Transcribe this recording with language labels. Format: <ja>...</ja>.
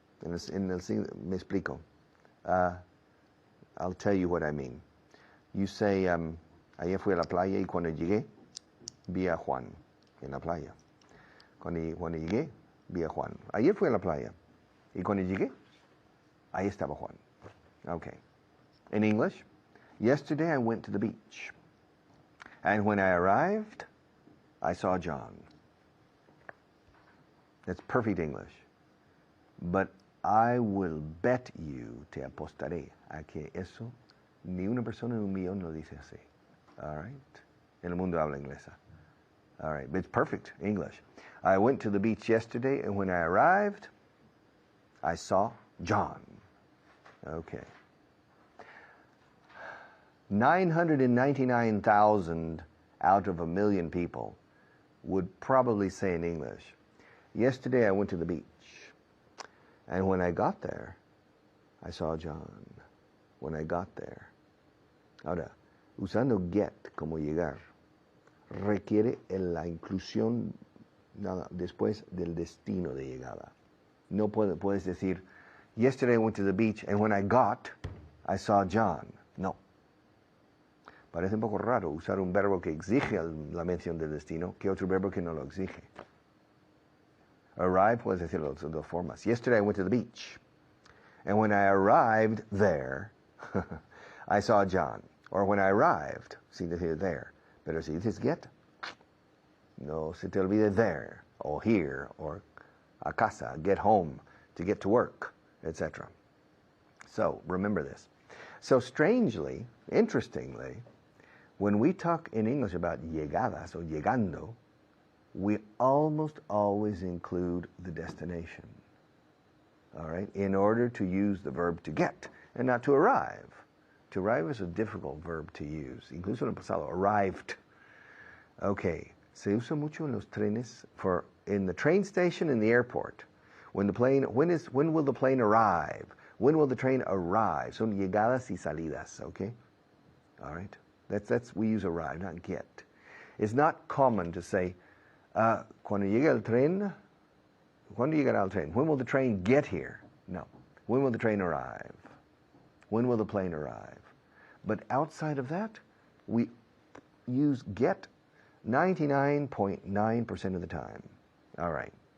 <es>Me explico.</es> <en>I'll tell you what I mean. You say,</en> <es>ayer fui a la playa y cuando llegué, vi a Juan en la playa. Cuando llegué, vi a Juan. Ayer fui a la playa y cuando llegué, ahí estaba Juan.</es> <en>Okay. In English, yesterday I went to the beach. And when I arrived, I saw John. That's perfect English. But I will bet you,</en> <es>te apostaré, a que eso ni una persona en un millón lo dice así.</es> <en>All right?</en> <es>En el mundo habla inglesa.</es> <en>All right, but it's perfect English. I went to the beach yesterday, and when I arrived, I saw John. Okay. 999,000 out of 1,000,000 people would probably say in English, yesterday I went to the beach, and when I got there, I saw John. When I got there.</en> <es>Ahora, usando get como llegar, requiere la inclusión nada después del destino de llegada. No puedes decir,</es> <en>yesterday I went to the beach, and when I got, I saw John. No.</en> <es>Parece un poco raro usar un verbo que exige la mención del destino que otro verbo que no lo exige. Arrive, puedes decirlo de dos formas.</es> <en>Yesterday I went to the beach, and when I arrived there, I saw John. Or when I arrived,</en> <es>sin decir</es> <en>there.</en> <es>Pero si dices</es> <en>get,</en> <es>no se te olvide</es> <en>there, or here, or</en> <es>a casa,</es> <en>get home, to get to work, etc. So, remember this. So strangely, interestingly, when we talk in English about llegando, we almost always include the destination. all right, in order to use the verb to get and not to arrive. To arrive is a difficult verb to use.</en> <es>Incluso en el pasado,</es> <en>arrived. Okay,</en> <es>se usa mucho en los trenes</es> <en>in the train station in the airport. When will the plane arrive? When will the train arrive?</en> <es>Son llegadas y salidas, okay?</es> <en>All right. We use arrive, not get. It's not common to say,</en> <es>cuando llegue el tren, ¿cuándo llegará el tren?</es> <en>When will the train get here? No. When will the train arrive? When will the plane arrive? But outside of that, we use get 99.9% of the time. All right.</en>